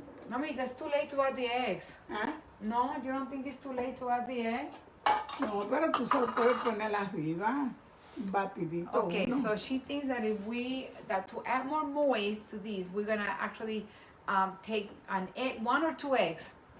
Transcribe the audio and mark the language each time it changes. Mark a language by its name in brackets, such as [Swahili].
[English] Mommy, that's too late to add the eggs. ¿Ah? No, you don't think it's too late to add the egg? [Spanish] No, pero tú solo puedes poner arriba, batidito. [English] Okay, so she thinks that to add more moist to these, we're gonna actually take an egg, 1 or 2 eggs.